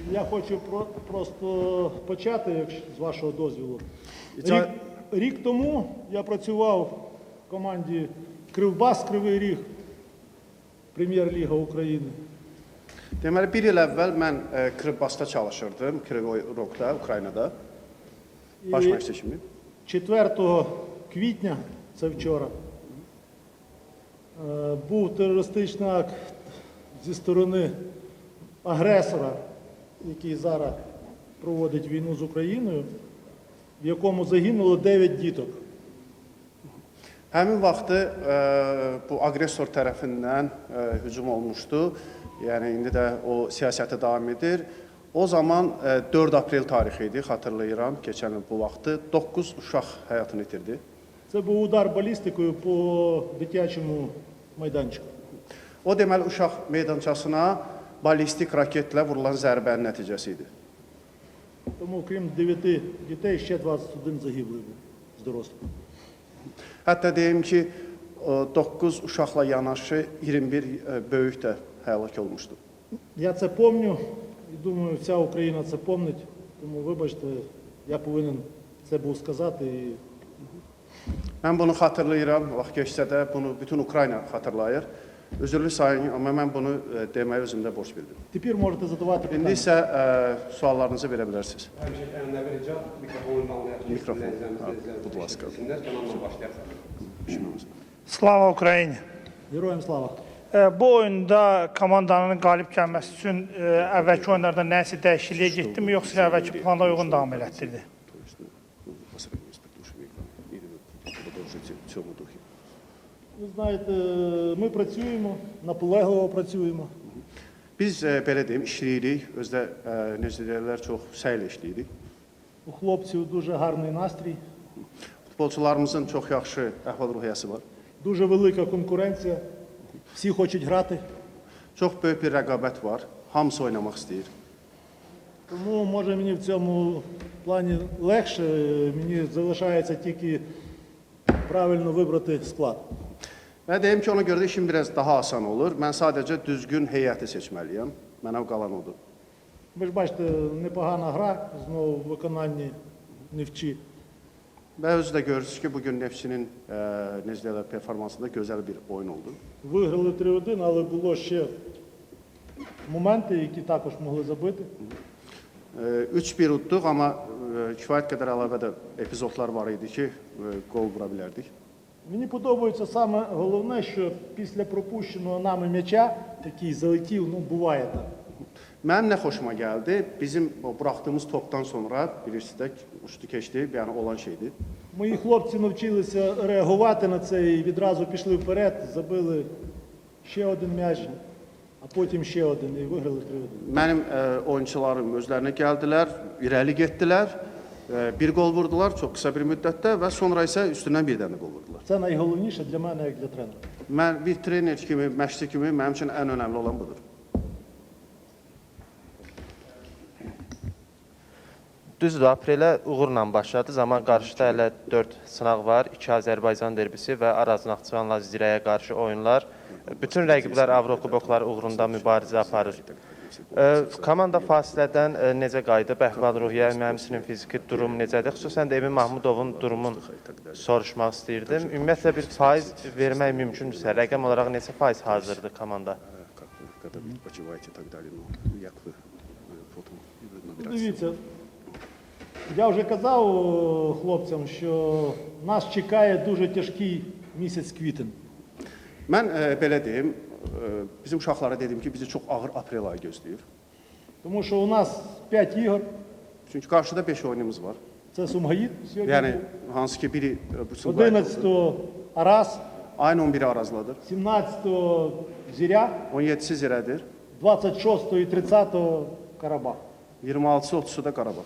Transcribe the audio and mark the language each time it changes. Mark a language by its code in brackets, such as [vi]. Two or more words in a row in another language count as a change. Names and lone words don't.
[uk] хочу просто почати, з вашого дозволу. Рік тому я працював в команді Кривбас, Кривий Ріг, Прем'єр-ліга України. [az] Deməli, bir il əvvəl mən Kırıbasda çalışırdım, Krivoy Rogda, Ukraynada, baş məşqçi kimi. [uk] 4 квітня, це вчора, був терористичний акт зі сторони агресора, який зараз проводить війну з Україною, в якому загинуло 9 діток. [az] Həmin vaxtı bu aqressor tərəfindən hücum olmuşdu. Yəni, indi də o siyasəti davam edir. O zaman 4 aprel tarixi idi, xatırlayıram, keçən il bu vaxtı 9 uşaq həyatını itirdi. [uk] Це був удар балістикою по дитячому майданчику. [az] O deməli, uşaq meydançasına ballistik raketlə vurulan zərbənin nəticəsi idi. [uk] Тому, крім 9 дітей, ще 21 загиблий був з дорослих. [az] Hətta deyim ki, 9 uşaqla yanaşı 21 böyük də həlak olmuşdu. [uk] Я це пам'ятаю і думаю, вся Україна це пам'ятає. Тому, вибачте, я повинен це був сказати. [az] Mən bunu xatırlayıram, vaxt keçsə də bunu bütün Ukrayna xatırlayır. Üzürlü sayın, amma mən bunu deməyə özümdə borc bildim. [uk] Тепер можете задавати [az] İndi [uk] питання. [az] isə suallarınızı verə bilərsiniz. Mikrofon. [uk] Будь ласка. Слава Україна. Героям слава. [az] Bu oyunda komandanın qalib gəlməsi üçün əvvəlki oyunlarda nəsə dəyişikliyə getdimi, yoxsa əvvəlki plana uyğun davam elətdirdi? [uk] Ви знаєте, ми працюємо, наполегливо працюємо. [az] Biz belə deyim, işləyirik, özdə necə deyirlər, çox səylə işləyirik. [uk] У хлопців дуже гарний настрій, [az] Futbolçularımızın çox yaxşı əhval-ruhiyyəsi var. [uk] дуже велика конкуренція, всі хочуть грати. [az] Çox böyük bir rəqabət var, hamısı oynamaq istəyir. [uk] Тому, може, мені в цьому плані легше, мені залишається тільки правильно вибрати склад. [az] Və deyim ki, ona görə də işim biraz daha asan olur. Mən sadəcə düzgün heyəti seçməliyəm. Mənə qalan odur. [uk] Ви ж бачите, непогана гра, знову в виконанні Нефчі. [az] Və özü də görürsünüz ki, bugün Neftçinin necə deyirlər, performansında gözəl bir oyun oldu. [uk] Виграли 3-1, але було ще моменти, які також могли забити. [az] 3-1 utduq, amma kifayət qədər əlavə də epizodlar var idi ki, qol vura bilərdik. [uk] Мені подобається саме головне, що після пропущеного нами м'яча, такий залетів, ну буває так. [az] Mənim nə xoşuma gəldi, bizim o buraxdığımız topdan sonra bilirsiniz də uçdu keçdi, yəni olan şeydir. [uk] Мої хлопці навчилися реагувати на це і відразу пішли вперед, забили ще один м'яч, а потім ще один і виграли 3-1. [az] Mənim oyunçularım özlərinə gəldilər, irəli getdilər, bir qol vurdular çox qısa bir müddətdə və sonra isə üstündən bir dənə qol vurdular. [uk] Це найголовніше для мене, як для тренера. [az] Mən bir trener kimi, məşqçi kimi mənim üçün ən önəmli olan budur. Düzdür, aprelə uğurla başladı. Zaman qarşıda hələ 4 sınaq var. 2 Azərbaycan derbisi və Araz Naxçıvanla Zirəyə qarşı oyunlar. Bütün rəqiblər Avrokubokları uğrunda mübarizə aparır. Komanda fasilədən necə qayıdıb? Əhval-ruhiyyə, həmçinin fiziki durum necədir? Xüsusən də Emin Mahmudovun durumunu soruşmaq istəyirdim. Ümumiyyətlə bir faiz vermək mümkündürsə, rəqəm olaraq neçə faiz hazırdır komanda? [uk] Дивіться, я вже казав хлопцям, що нас чекає дуже тяжкий місяць квітень. [az] Mən belə deyim, bizim uşaqlara dedim ki, bizi çox ağır aprel ayı gözləyir. [uk] Тому що у нас 5 ігор, [az] Çünki qarşıda 5 oyunumuz var. [uk] це Сумгаїд сьогодні, [az] Yəni hansı ki biri bu [uk] 11-го Арас, [az] ayın 11-i Arazladır, [uk] 17-го Зіря, [az] 17-si Zirədir, [uk] 26-го і 30-го Карабах. [az] 26-sı 30-su da Qarabağ.